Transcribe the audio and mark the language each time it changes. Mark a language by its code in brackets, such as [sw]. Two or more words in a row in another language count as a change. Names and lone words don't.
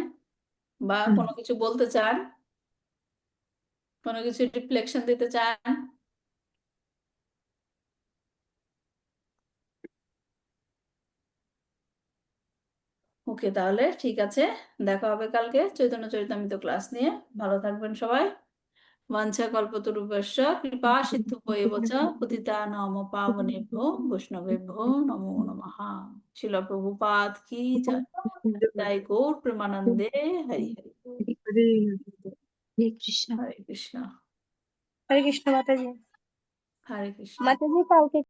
[bn] বা কোনো কিছু বলতে চান? কোনো কিছু রিফ্লেকশন দিতে চান? ওকে, তাহলে ঠিক আছে, দেখা হবে কালকে চৈতন্য চরিতামৃত ক্লাস নিয়ে। ভালো থাকবেন সবাই। [sa] वाञ्छा कल्पतरुभ्यश्च कृपा सिन्धुभ्येव च पतितानां पावनेभ्यो वैष्णवेभ्यो नमो नमः। [bn] শিল প্রভুপাদ কি জয়। জয় গৌর প্রেমানন্দে। হরি হরি বল। হরে কৃষ্ণ। হরে কৃষ্ণ। হরে কৃষ্ণ মাতাজি। হরে কৃষ্ণ। মাতাজি কালকে